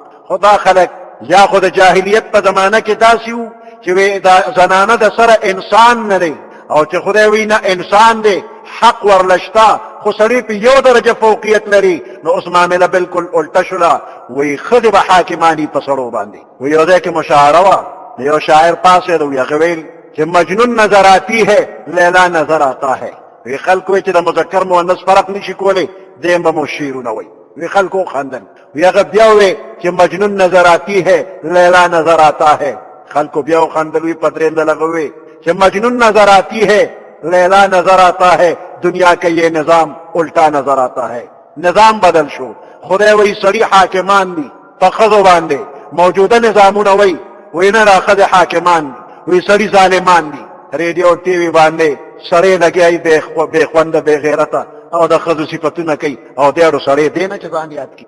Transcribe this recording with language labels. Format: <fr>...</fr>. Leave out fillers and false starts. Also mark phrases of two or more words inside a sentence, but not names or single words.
<ps>خو دا خلک یا خو د جاهلیت په زمانه کې داسې وو چې دا زنانه د سره انسان نه دی او چې خدای وی نه انسان دی حق ورله شته خو سړی په یو درجه فوقیت لري. نو اوس معامله بالکل الټه شوله، وایي ښځې به حاکماني په سړو باندې. وایي یو ځای کې مشاعره وه، یو شاعر پاسېد وی هغه ویل</ps> <ur>کہ مجنون نظر آتی ہے لیلا نظر آتا ہے.</ur> <ps>وی خلق وی چې د مذکر مؤنث فرق نشي کولی دیم به مو شعرونه وی. وی خلکو خندل. وی هغه بیا وی چې</ps> <ur>مجنون نظر آتی ہے لیلا نظر آتا ہے.</ur> <ps>خلکو بیا خندل. وی په درېیم ځل هغه وی چې</ps> <ur>مجنون نظر آتی ہے لیلا نظر آتا ہے، دنیا کا یہ نظام الٹا نظر آتا ہے.</ur> <ps>نظام بدل شو. خدای وی سړي حاکمان دي په ښځو باندې. موجوده نظامونه وی نه را ښځې حاکمان دي، وی سړي ظالمان دي. ریډیو ټي وي باندې سړی لګیایي بې خونده بې غیرته او د ښځو صفتونه کوي او دیړو سړی دی نه چې ځان یاد کړي.</ps>